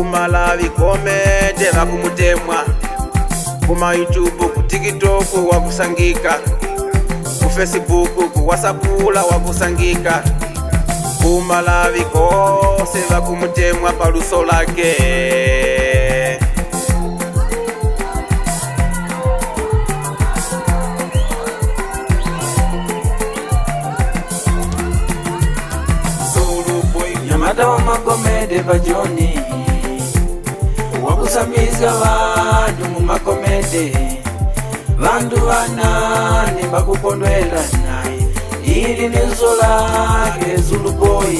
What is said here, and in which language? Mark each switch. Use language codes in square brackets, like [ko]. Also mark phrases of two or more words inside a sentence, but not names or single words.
[tum] Malawi komede vakumutemwa kuma YouTube ku TikTok wakusangika ku Facebook ku WhatsApp wakusangika ku Malawi kose vakumutemwa paluso lake Nyamata wa makomede pachoni wakusambizga vandu mumakomede vandu vanani bakukondwela naye ili nizo lake Zulu Boy.